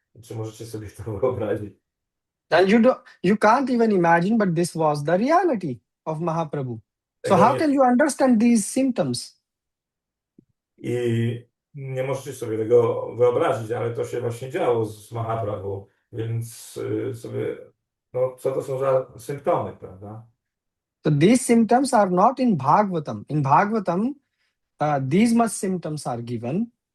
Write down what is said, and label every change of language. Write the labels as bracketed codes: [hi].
[pl] Czy możecie sobie to wyobrazić? [en] And you can't even imagine, but this was the reality of Mahaprabhu. So [pl] Tego [en] how [pl] nie, [en] can you understand these symptoms? [pl] I nie możecie sobie tego wyobrazić, ale to się właśnie działo z Mahaprabhu, więc sobie, no co to są za symptomy, prawda? [en] So these symptoms are not in Bhagavatam. In Bhagavatam, these much symptoms are given.